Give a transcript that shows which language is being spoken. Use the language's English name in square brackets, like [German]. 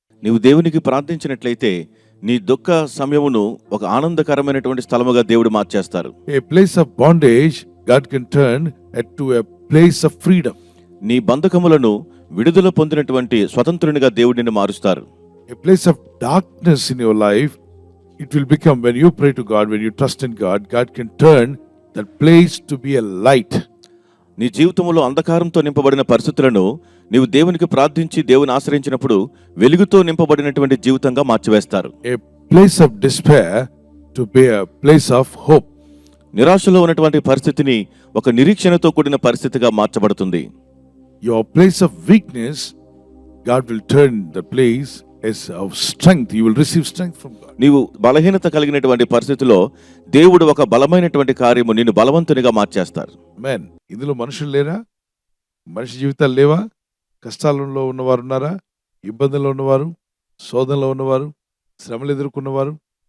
[Telugu] నీవు దేవునికి ప్రార్థించినట్లయితే నీ దుఃఖ సమయమును ఒక ఆనందకరమైనటువంటి స్థలముగా దేవుడు మార్చేస్తారు. [English] A place of bondage God can turn to a place of freedom. [Telugu] నీ బంధకములను విడుదల పొందినటువంటి స్వతంత్రునిగా దేవుడు నిన్ను మారుస్తారు. [English] A place of darkness in your life, it will become, when you pray to God, when you trust in God, God can turn that place to be a light. [Telugu] నీ జీవితంలో అంధకారంతో నింపబడిన పరిస్థితులను నీవు దేవునికి ప్రార్థించి దేవుని ఆశ్రయించినప్పుడు వెలుగుతో నింపబడినటువంటి జీవితంగా మార్చివేస్తారు. [English] A place of despair to be a place of hope. [Telugu] నిరాశలో ఉన్నటువంటి పరిస్థితిని ఒక నిరీక్షణతో కూడిన పరిస్థితిగా మార్చబడుతుంది. [English] Your place of weakness, God will turn the place as of strength. You will receive strength from God. [Telugu] నీవు బలహీనత కలిగినటువంటి పరిస్థితిలో దేవుడు ఒక బలమైనటువంటి కార్యము నిన్ను బలవంతునిగా మార్చేస్తారు. Amen. ఇందులో మనుషులు లేరా? మనిషి జీవితాలు లేవా? కష్టాలలో ఉన్నవారు ఉన్నారా? ఇబ్బందుల్లో ఉన్నవారు, శోధనలో ఉన్నవారు, శ్రమలు ఎదుర్కొన్నవారు.